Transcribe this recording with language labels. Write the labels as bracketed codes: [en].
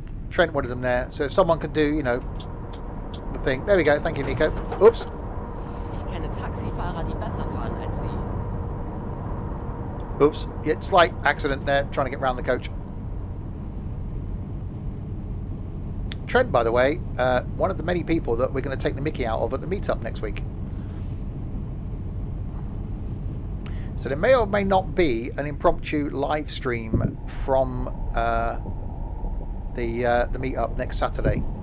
[en] Trent wanted them there, so if someone could do, you know, the thing. There we go. Thank you, Nico. Oops. [de] Ich kenne Taxifahrer, die besser fahren als Sie. [en] Oops. Yeah, slight accident there, trying to get round the coach. Trent, by the way, one of the many people that we're going to take the mickey out of at the meetup next week. So there may or may not be an impromptu live stream from the meetup next Saturday.